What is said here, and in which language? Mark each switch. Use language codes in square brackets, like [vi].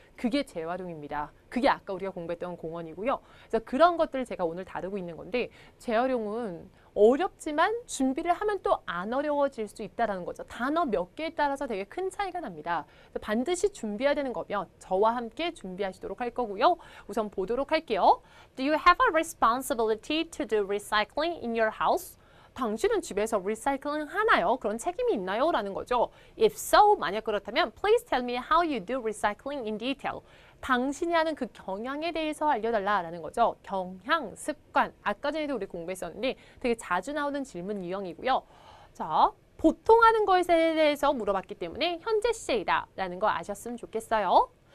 [ko] 그게 재활용입니다. 그게 아까 우리가 공부했던 공원이고요. 그래서 그런 것들을 제가 오늘 다루고 있는 건데 재활용은 어렵지만 준비를 하면 또 안 어려워질 수 있다는 거죠. 단어 몇 개에 따라서 되게 큰 차이가 납니다. 반드시 준비해야 되는 거면 저와 함께 준비하시도록 할 거고요. 우선 보도록 할게요. [en] Do you have a responsibility to do recycling in your house? [ko] 당신은 집에서 리사이클링 하나요? 그런 책임이 있나요? 라는 거죠. [en] If so, [ko] 만약 그렇다면 [en] Please tell me how you do recycling in detail. [ko] 당신이 하는 그 경향에 대해서 알려달라라는 거죠. 경향, 습관. 아까 전에도 우리 공부했었는데 되게 자주 나오는 질문 유형이고요. 자, 보통 하는 것에 대해서 물어봤기 때문에 현재 시제이다 라는 거 아셨으면 좋겠어요.